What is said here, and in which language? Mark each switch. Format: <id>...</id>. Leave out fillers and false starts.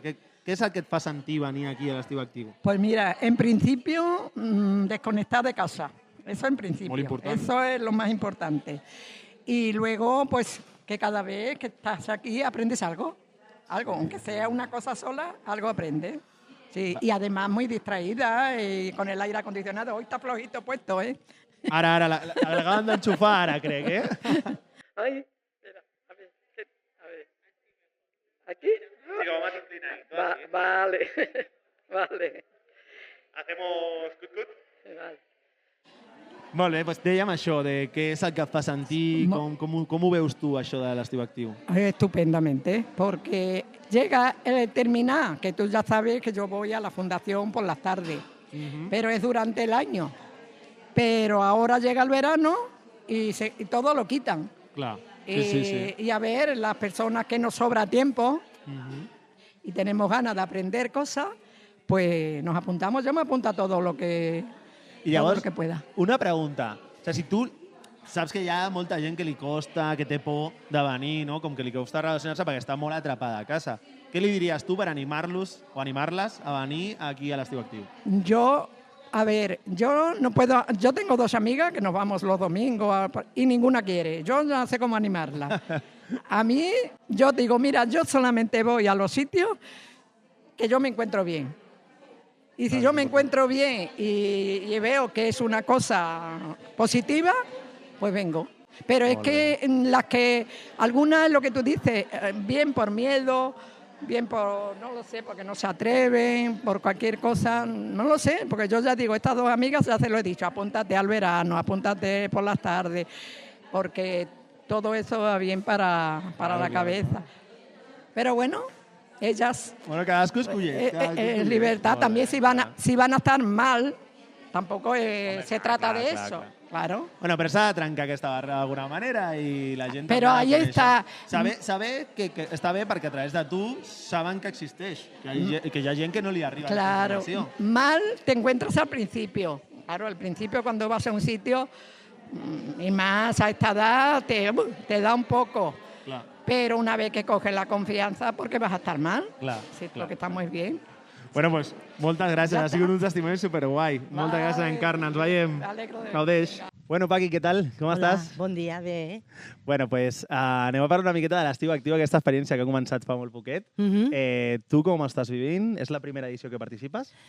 <ca>Què és el que et fa sentir venir aquí a l'Estiu Actiu?</ca> <es>Pues mira, en principio, desconectar de casa. Eso en principio. Muy importante. Eso es lo más importante. Y luego, pues, que cada vez que estás aquí aprendes algo. Algo, aunque sea una cosa sola, algo aprendes. Sí, y además muy distraída y con el aire acondicionado. Hoy está flojito puesto, ¿eh?</es> <ca>Ara, l'acaben d'enxufar ara, crec, eh?</ca> <es>Ay, espera, a ver. ¿Aquí? Sí, como más inclinadito. Vale, vale. Hacemos cut-cut? Vale.</es> <ca>Molt bé, doncs dèiem això, de què és el que et fa sentir, com ho veus tu, això de l'Estiu Actiu?</ca> <es>Estupendamente, porque llega el terminar, que tú ya sabes que yo voy a la fundación por las tardes, pero es durante el año. Pero ahora llega el verano y todo lo quitan.</es> <ca>Clar, sí.</ca> <es>Y a ver, las personas que nos sobra tiempo y tenemos ganas de aprender cosas, pues nos apuntamos. Yo me apunto a todo lo que...</es> <ca>I llavors,</ca> <es>que pueda.</es> <ca>una pregunta. O sigui, si tu saps que hi ha molta gent que li costa, que té por de venir, no? Com que li costa relacionar-se perquè està molt atrapada a casa. Què li diries tu per animar-los o animar-les a venir aquí a l'Estiu Actiu?</ca> <es>Yo no puedo. Yo tengo dos amigas que nos vamos los domingos y ninguna quiere. Yo no sé cómo animarla. A mí, yo digo, mira, yo solamente voy a los sitios que yo me encuentro bien. Y si yo me encuentro bien y veo que es una cosa positiva, pues vengo. Pero es que las que, algunas es lo que tú dices, bien por miedo, bien por, no lo sé, porque no se atreven, por cualquier cosa, no lo sé, porque yo ya digo, estas dos amigas ya se lo he dicho, apúntate al verano, apúntate por las tardes, porque todo eso va bien para la cabeza. Pero bueno... Ellas,</es> <ca>bueno, cadascú esculle.</ca> <es>libertad. También si van a estar mal, tampoco se trata de eso. Claro.</es> <ca>Bueno, però s'ha de trencar aquesta barra d'alguna manera i la gent... Però ahí està... Saber que està bé perquè a través de tu saben que existeix, que hi ha gent que no li arriba</ca> <es>claro.</es> <ca>la informació.</ca> <es>Mal te encuentras al principio. Claro, al principio cuando vas a un sitio, y más a esta edad, te da un poco...</es> <ca>Clar.</ca> <es>Pero una vez que coges la confianza, ¿por qué vas a estar mal?</es> <ca>Clar, sí, clar.</ca> <es>Porque está muy bien.</es> <ca>Bueno, doncs, moltes gràcies. Ja ha sigut un testimoni superguai. Moltes gràcies, Encarna. Ens veiem. M'alegro de... Gaudeix. Bueno, Paqui, què tal? Com estàs? Bon dia, bé. Bueno, pues anem a parlar una miqueta de l'Estiu Actiu, aquesta experiència que ha començat fa molt poquet. Tu com estàs vivint? És la primera edició que participes?</ca>